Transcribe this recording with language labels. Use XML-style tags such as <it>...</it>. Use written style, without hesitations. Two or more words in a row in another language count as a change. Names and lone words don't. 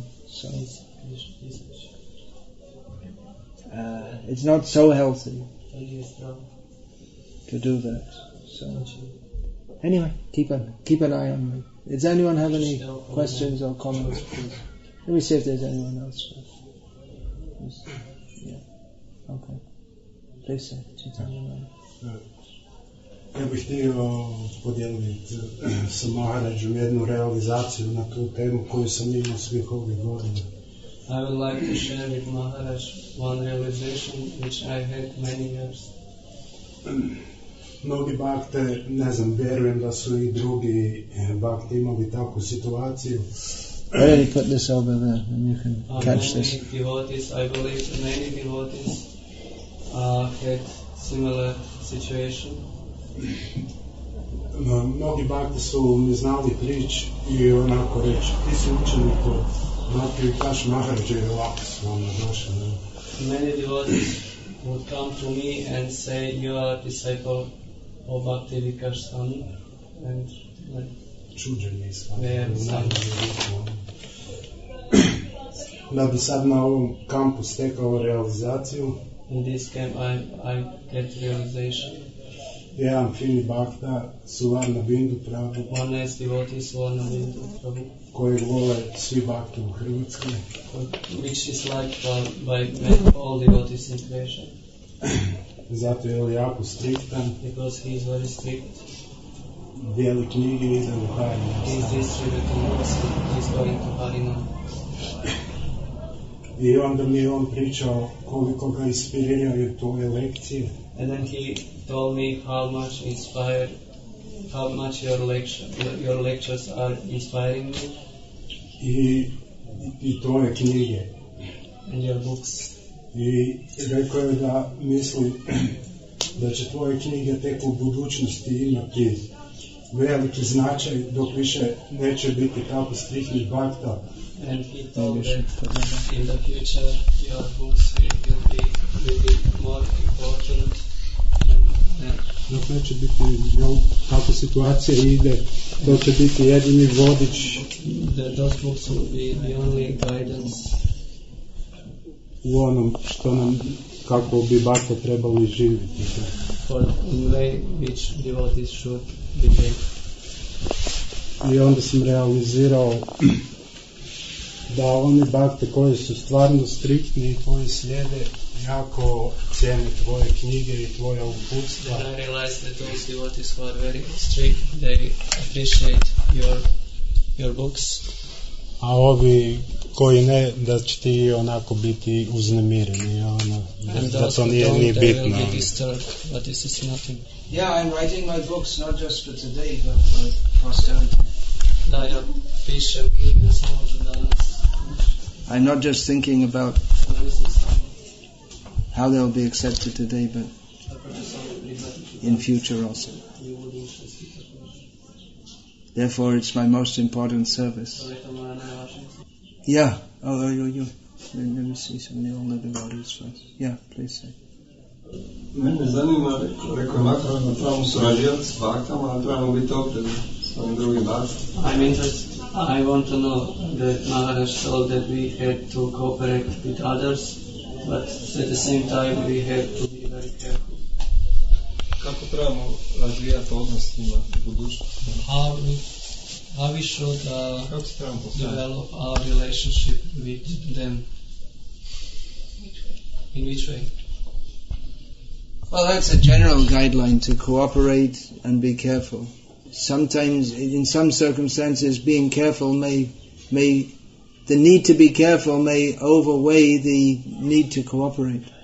<en>So it's not so healthy to do that. So anyway, keep an eye on me. Does anyone have any questions or comments, please? Let me see if there's anyone else. Yeah. Okay. Please say.</en> <hr>Ja bih htio podijeliti sa Maharađom jednu realizaciju na tu temu koju sam imao svih ovih godina.</hr> <en>I would like to share with Maharaj one realization which I had many years.</en> <hr>Mnogi bhakte, ne znam, vjerujem da su i drugi bhakti imali takvu situaciju.</hr> <en>Why don't you put this over there and you can catch this? Many devotees, I believe many devotees had similar situation.</en> <hr>Mnogi bhakti su mi znali prići i onako reći, ti si učenik od Bhakti Vikasa Maharađa i ovako su vam došli.</hr> <en>Many devotees would come to me and say, you are a disciple of Bhakti Vikasa Swami, and</en> <hr>čuđeni sva. Da bi sad na ovom kampu stekao realizaciju.</hr> <en>In this camp I get realization.</en> <hr>Jedan fini bhakta, Suvarna Bindu Prabhu,</hr> <en>One nice devotee, Suvarna Bindu Prabhu,</en> <hr>koji vole svi bhakti u Hrvatskoj.</hr> <en>Which is liked by all devotees in Croatia.</en> <hr>Zato je jako striktan.</hr> <en>Because he is very strict.</en> <hr>Dijeli knjige i ide u Harinam.</hr> <en>He is distributing books and he is going to Harinam.</en> <hr>I onda mi je on pričao koliko ga inspiriraju tvoje lekcije.</hr> <en>And then he told me how much your lectures are inspiring me.</en> <hr>I tvoje knjige.</hr> <en>And your books.</en> <hr>I rekao je da misli da će tvoje knjige tek u budućnosti imati veliki značaj dok više neće biti tako striktnih bhakta.</hr> <en>And he told that in the future your books will be more important.</en> <hr>Dok neće biti, kako situacija ide, to će biti jedini vodič.</hr> <en>Those books will be the only guidance.</en> <hr>U onom što nam, kako bi bhakta trebali živjeti.</hr> <en>For the way which devotees should behave.</en> <hr>I onda sam realizirao da oni bhakte koji su stvarno striktni i koji slijede jako cijene tvoje knjige i tvoja uputstva.</hr> <en>And I realized that those devotees who are very strict, they appreciate your books.</en> <hr>A ovi koji ne, da će ti onako biti uznemireni, da to nije ni bitno.</hr> <en>Will be disturbed, but this is nothing. Yeah, I'm writing my books not just for today, but for posterity.</en> <hr>Da, ja pišem knjige samo za danas.</hr> <en>I'm not just thinking about how they'll be accepted today, but in future also. Therefore, it's my most important service. Yeah. Oh, you. Let me see some of the older devotees first. Yeah, please say.</en> <hr>Mene zanima, rekao makro da trebamo surađivati s baktama, a trebamo biti oprezni s ovim drugim baktima.</hr> <en>I'm interested. I want to know that Maharaj told that we had to cooperate with others, but at the same time we have to be very careful.</en> <hr>Kako trebamo razvijati odnos s njima u budućnosti?</hr> <en>How we should develop our relationship with them? In which way? Well, that's a general guideline, to cooperate and be careful. sometimes, in some circumstances, being careful the need to be careful may overweigh the need to cooperate.</en>